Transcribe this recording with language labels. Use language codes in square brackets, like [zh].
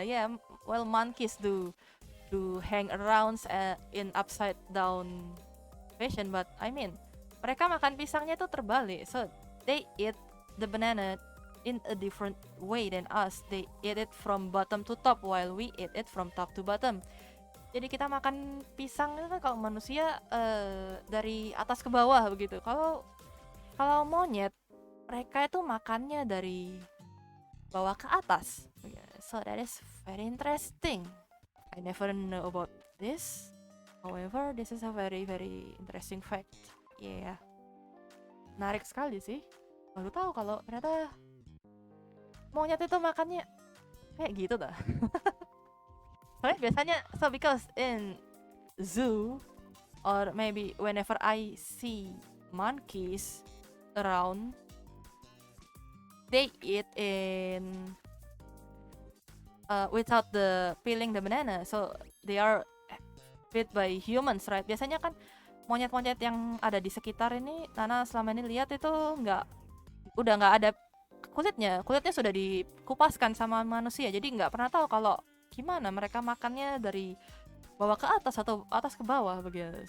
[en] Yeah, well, monkeys do hang around in upside down fashion, but I mean [id] mereka makan pisangnya itu terbalik. [en] So they eat the banana in a different way than us. They eat it from bottom to top while we eat it from top to bottom. [id] Jadi kita makan pisang itu kan kalau manusia dari atas ke bawah begitu. Kalau monyet, mereka itu makannya dari bawah ke atas. [en] So that is very interesting. I never know about this. However, this is a very very interesting fact. [id] Yeah. Menarik sekali sih. Baru tahu kalau ternyata monyet itu makannya kayak gitu dah. Soalnya biasanya, [en] so because in zoo or maybe whenever I see monkeys, around, they eat in without the peeling the banana, so they are fed by humans, right? [id] Biasanya kan monyet-monyet yang ada di sekitar ini, Nana selama ini lihat itu udah nggak ada kulitnya sudah dikupaskan sama manusia, jadi nggak pernah tahu kalau gimana mereka makannya dari bawah ke atas atau atas ke bawah begitu.